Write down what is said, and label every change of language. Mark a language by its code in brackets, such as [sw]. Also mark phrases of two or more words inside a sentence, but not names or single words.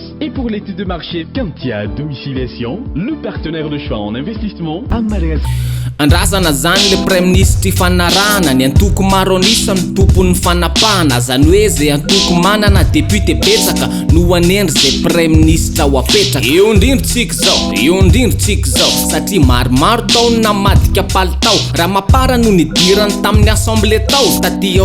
[fr] Et pour l'étude de marché, Kentia domiciliation, le partenaire de choix en investissement à Madagascar. [mg] Andrazana zany le [fr] prime ministre [mg] fanarana ny antoko maro anisa ny tompon'ny fanapahana zany hoe zay antoko manana député betsaka no anendry zay [fr] prime ministre [mg] ho apetraka eo indrindritsika zao satria maromaro taony namadika palitao raha mapara no nidirany tamin'ny assemblée tao taty